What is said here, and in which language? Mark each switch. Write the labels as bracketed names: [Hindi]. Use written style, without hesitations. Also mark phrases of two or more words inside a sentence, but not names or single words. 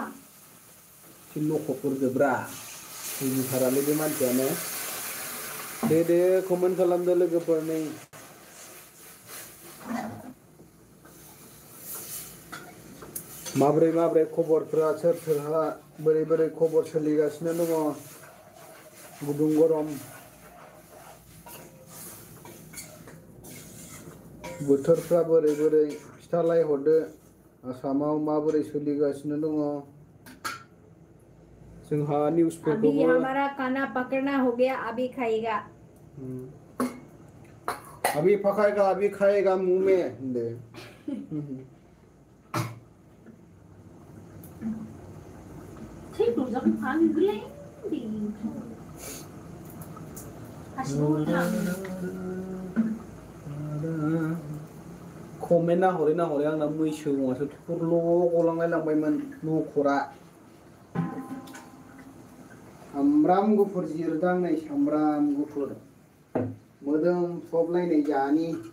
[Bodo] एसे लखबफोरदोब्रा बुजिथारालै बे मानसियानो दे कमेन्ट खालामदो लोगोफोर नै माब्रै खबरफ्रा सोरहा बोरै खबर सोलिगासिनो दङ गुदुं गरम बोथोरफ्रा बोरै खिथालाय हरदो आसामाव माबोरै सोलिगासिनो दङ जोंहा निउसफोरखौबो [Hindi] अभी हमारा खाना पकड़ना हो गया अभी खाएगा अभी पकाएगा अभी खाएगा मुंह में दे ठीक हो जब खाने गले दी [Bodo] कमेन्ट ना हरै आंना मैसो गङासो थुरल' गलांलाय लांबायमोन नखरा सामब्राम गुफुर जिरदां नै सामब्राम गुफुर मोदोम सबलायनाय जानि